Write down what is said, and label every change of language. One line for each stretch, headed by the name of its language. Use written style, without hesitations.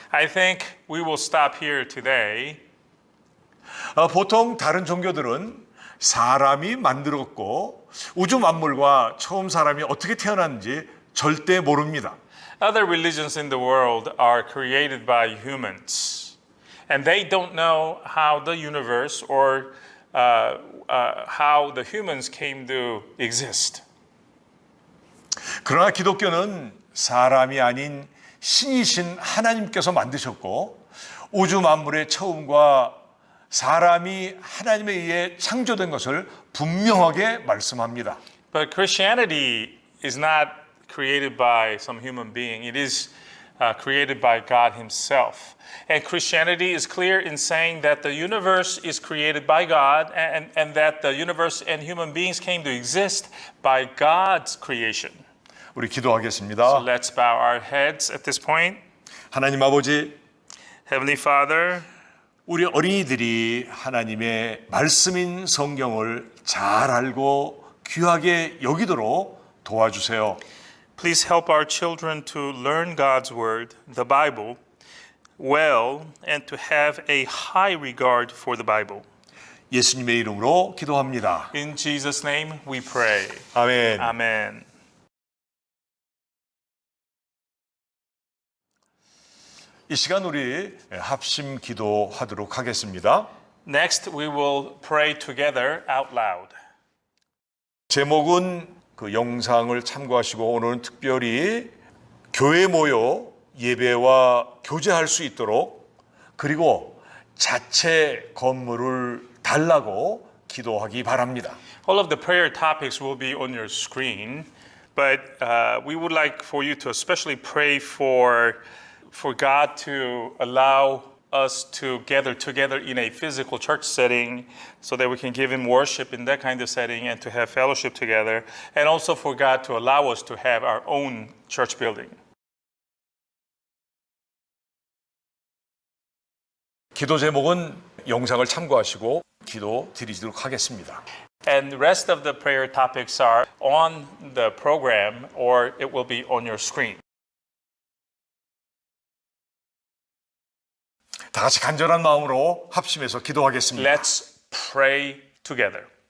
English: I think we will stop here today.
Korean: 보통 다른 종교들은 사람이 만들었고 우주 만물과 처음 사람이 어떻게 태어났는지 절대 모릅니다.
English: Other religions in the world are created by humans, and they don't know how the universe or how the humans came to exist.
Korean: 그러나 기독교는 사람이 아닌 신이신 하나님께서 만드셨고 우주 만물의 처음과 사람이 하나님에 의해 창조된 것을 분명하게 말씀합니다.
English: But Christianity is not created by some human being. It is created by God Himself. And Christianity is clear in saying that the universe is created by God and that the universe and human beings came to exist by God's creation.
Korean: 우리
English: So
Korean: 기도하겠습니다.
English: let's bow our heads at this point.
Korean: 하나님 아버지,
English: Heavenly Father,
Korean: 우리 어린이들이 하나님의 말씀인 성경을 잘 알고 귀하게 여기도록 도와주세요.
English: please help our children to learn God's Word, the Bible, well and to have a high regard for the Bible.
Korean: 예수님의 이름으로 기도합니다.
English: In Jesus' name we pray.
Korean: 아멘.
English: Amen.
Korean: 이 시간 우리 합심 기도하도록 하겠습니다.
English: Next, we will pray together out loud.
Korean: 제목은 그 영상을 참고하시고 오늘은 특별히 교회 모여 예배와 교제할 수 있도록 그리고 자체 건물을 달라고 기도하기 바랍니다.
English: All of the prayer topics will be on your screen, but we would like for you to especially pray for God to allow us to gather together in a physical church setting so that we can give Him worship in that kind of setting and to have fellowship together, and also for God to allow us to have our own church building.
Korean: 기도 제목은 영상을 참고하시고 기도 드리도록 하겠습니다.
English: And the rest of the prayer topics are on the program or it will be on your screen.
Korean: 다 같이 간절한 마음으로 합심해서 기도하겠습니다.
English: Let's pray together.